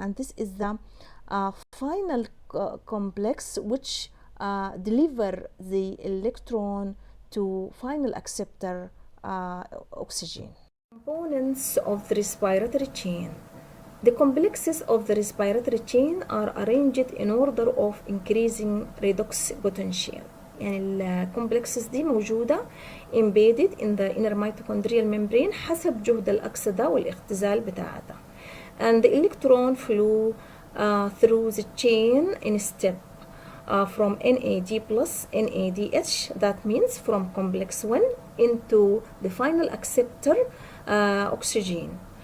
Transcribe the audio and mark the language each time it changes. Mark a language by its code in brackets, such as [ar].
[en] And this is the final complex which deliver the electron to final acceptor oxygen. Components of the respiratory chain. The complexes of the respiratory chain are arranged in order of increasing redox potential. [ar] يعني الكومبلكسز دي موجودة [en] embedded in the inner mitochondrial membrane [ar] حسب جهد الأكسدة والاختزال بتاعتها. [en] And the electron flow through the chain in step from NAD plus NADH, that means from complex 1 into the final acceptor oxygen.